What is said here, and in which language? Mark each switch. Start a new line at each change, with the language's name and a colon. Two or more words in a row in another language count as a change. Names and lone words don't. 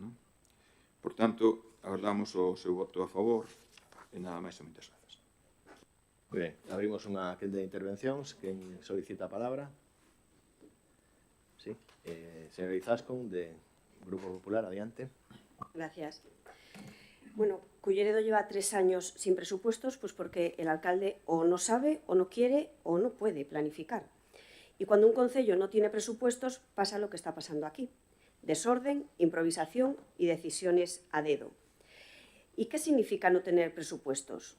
Galician: Por tanto, agardamos o seu voto a favor e nada máis e moitas grazas. Ben, abrimos unha quenda de intervencións. Quen solicita a palabra? Sí. Señor Izascón, de Grupo Popular, adiante.
Spanish: Gracias. Bueno, Culleredo lleva 3 años sin presupuestos, pues porque el alcalde o no sabe, o no quiere, o no puede planificar. Y cuando un concello no tiene presupuestos, pasa lo que está pasando aquí. Desorden, improvisación y decisiones a dedo. ¿Y qué significa no tener presupuestos?